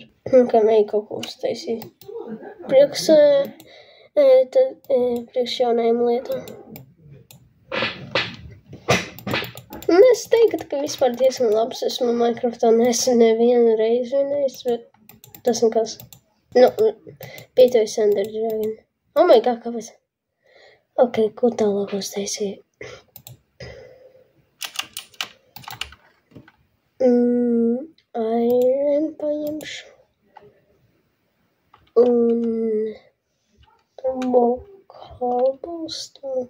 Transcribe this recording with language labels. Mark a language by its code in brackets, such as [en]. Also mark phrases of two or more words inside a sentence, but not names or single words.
[lv] Un kā mēju kaut ko uztaisīt. Priekš jaunajām lietām. Un es teiktu, ka vispār diezgan labs esmu Minecraftā. Nesen nevienu reizi vinējis, bet tas nekas. Pītojas Ender Dragon. [en] Oh my god, [lv] kāpēc? Ok, ko tālāk uztaisīt? Iron paņemšu. Un cobblestone.